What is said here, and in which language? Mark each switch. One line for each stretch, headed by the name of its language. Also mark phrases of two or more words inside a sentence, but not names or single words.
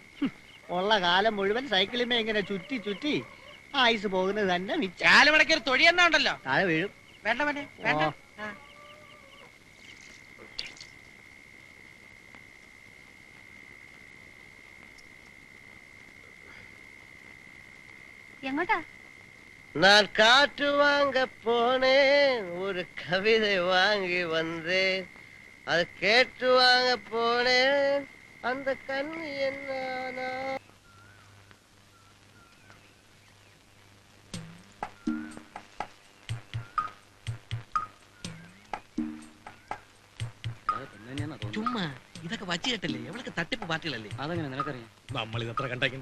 Malayalam: ഉള്ള കാലം മുഴുവൻ സൈക്കിളിമേ ഇങ്ങനെ ചുറ്റി ചുറ്റി ആയുസ് പോകുന്നത് തന്നെ മിച്ച. കാലുമടക്കി ഒരു തൊഴിയെന്നാ ഉണ്ടല്ലോ, താഴെ വീഴും. വേണ്ട വേണ്ട വേണ്ട. എങ്ങോട്ടാ?
Tamil: நான் காற்று வாங்க போனேன், ஒரு கவிதை வாங்கி வந்தேன், அது கேட்டு வாங்க போனேன், அந்த கண்ணு என்ன?
Malayalam: ചുമ്മാ ഇതൊക്കെ വച്ചു കേട്ടല്ലേ, എവളൊക്കെ തട്ടിപ്പ് പാർട്ടികളല്ലേ. അതെങ്ങനെ നിനക്കറിയാം? നമ്മൾ ഇതത്ര കണ്ടേക്കുന്നു.